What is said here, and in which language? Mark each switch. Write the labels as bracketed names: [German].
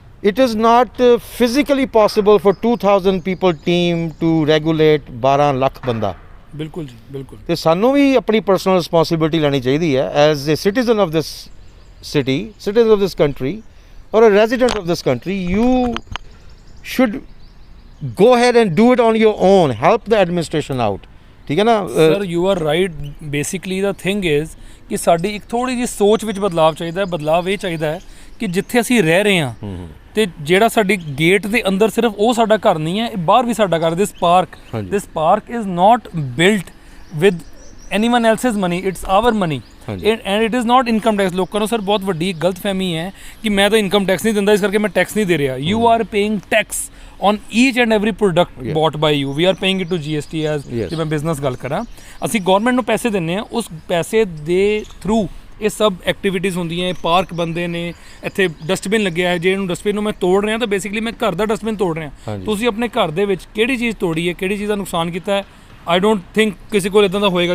[English] It is not physically possible for 2000 people team to regulate [Punjabi] 12 lakh ਬੰਦਾ। ਬਿਲਕੁਲ ਜੀ ਬਿਲਕੁਲ ਤੇ ਸਾਨੂੰ ਵੀ ਆਪਣੀ ਪਰਸਨਲ ਰਿਸਪੌਂਸਿਬਿਲਟੀ ਲੈਣੀ ਚਾਹੀਦੀ ਹੈ [English] As a citizen of this city, citizen of this country or a resident of this country. You should go ahead and do it on your own, help the administration out, [Punjabi] ਠੀਕ ਹੈ ਨਾ। [English] Sir you are right. Basically the thing is [Punjabi] ਕਿ ਸਾਡੀ ਇੱਕ ਥੋੜੀ ਜਿਹੀ ਸੋਚ ਵਿੱਚ ਬਦਲਾਵ ਚਾਹੀਦਾ ਹੈ। ਬਦਲਾਵ ਇਹ ਚਾਹੀਦਾ ਹੈ ਕਿ ਜਿੱਥੇ ਅਸੀਂ ਰਹਿ ਰਹੇ ਹਾਂ ਤੇ ਜਿਹੜਾ ਸਾਡੀ ਗੇਟ ਦੇ ਅੰਦਰ ਸਿਰਫ ਉਹ ਸਾਡਾ ਘਰ ਨਹੀਂ ਹੈ, ਇਹ ਬਾਹਰ ਵੀ ਸਾਡਾ ਘਰ। [English] This park is not built with anyone else's money, it's our money and it is not income tax. [Punjabi] ਲੋਕਾਂ ਨੂੰ ਸਰ ਬਹੁਤ ਵੱਡੀ ਗਲਤਫਹਿਮੀ ਹੈ ਕਿ ਮੈਂ ਤਾਂ ਇਨਕਮ ਟੈਕਸ ਨਹੀਂ ਦਿੰਦਾ ਇਸ ਕਰਕੇ ਮੈਂ ਟੈਕਸ ਨਹੀਂ ਦੇ ਰਿਹਾ। [English] You are paying tax on each and every product bought by you. We are paying it to GST as [Punjabi] ਜੇ ਮੈਂ ਬਿਜ਼ਨਸ ਗੱਲ ਕਰਾਂ, ਅਸੀਂ ਗਵਰਨਮੈਂਟ ਨੂੰ ਪੈਸੇ ਦਿੰਦੇ ਹਾਂ, ਉਸ ਪੈਸੇ ਦੇ ਥਰੂ ਇਹ ਸਭ ਐਕਟੀਵਿਟੀਜ਼ ਹੁੰਦੀਆਂ। ਪਾਰਕ ਬੰਦੇ ਨੇ, ਇੱਥੇ ਡਸਟਬਿਨ ਲੱਗਿਆ ਹੈ, ਜੇ ਇਹਨੂੰ ਡਸਟਬਿਨ ਨੂੰ ਮੈਂ ਤੋੜ ਰਿਹਾ ਤਾਂ ਬੇਸਿਕਲੀ ਮੈਂ ਘਰ ਦਾ ਡਸਟਬਿਨ ਤੋੜ ਰਿਹਾ। ਤੁਸੀਂ ਆਪਣੇ ਘਰ ਦੇ ਵਿੱਚ ਕਿਹੜੀ ਚੀਜ਼ ਤੋੜੀ ਹੈ, ਕਿਹੜੀ ਚੀਜ਼ ਦਾ ਨੁਕਸਾਨ ਕੀਤਾ ਹੈ, [English] I don't think [Punjabi] ਕਿਸੇ ਕੋਲ ਇਦਾਂ ਦਾ ਹੋਏਗਾ।